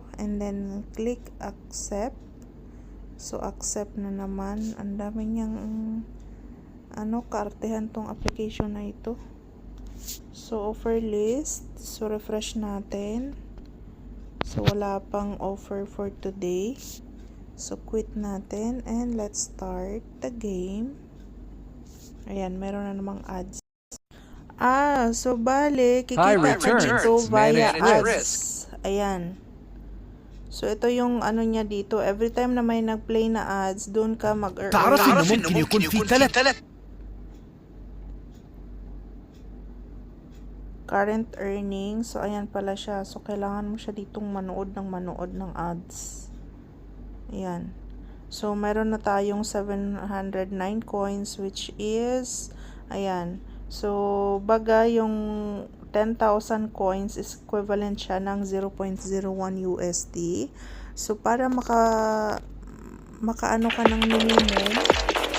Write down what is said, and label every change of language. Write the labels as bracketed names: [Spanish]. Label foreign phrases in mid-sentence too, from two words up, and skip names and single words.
[English] And then, click accept. So, accept [Filipino] na naman. Ang dami niyang kaartehan tong application na ito. So, [English] offer list. [Filipino] So, refresh natin. So, wala pang offer [English] for today. [Filipino] So, quit natin. [English] And let's start the game. [Filipino] Ayan, meron na namang ads. So, bale, kikita ka dito [English] via ads. [Filipino] Ayan. So, ito yung niya dito. [English] Every time [Filipino] na may nag-play na ads, doon ka mag-earn. [Arabic] تعرف إنه ممكن يكون في ثلاث [English] Current earnings. [Filipino] So, ayan pala siya. So, kailangan mo siya ditong manood ng ads. Ayan. So, meron na tayong 709 coins [English] which is, [Filipino] ayan. So, baga yung 10,000 coins [English] is equivalent [Filipino] siya ng 0.01 USD. So, para makaano ka ng minimum,